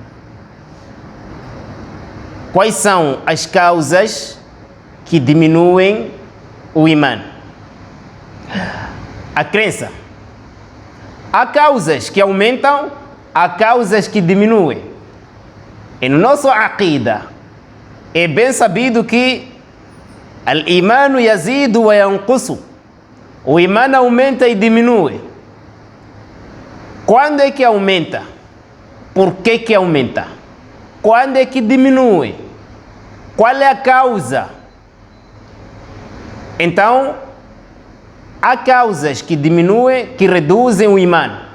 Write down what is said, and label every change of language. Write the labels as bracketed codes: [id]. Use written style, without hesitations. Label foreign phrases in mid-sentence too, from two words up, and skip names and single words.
[pt] Quais são as causas que diminuem o imã? A crença. Há causas que aumentam, há causas que diminuem. E no nosso aqida é bem sabido que [ar] الإيمان يزيد وينقص. [pt] O imã aumenta e diminui. Quando é que aumenta? Por que aumenta? Quando é que diminui? Qual é a causa? Então, há causas que diminuem, que reduzem o imã.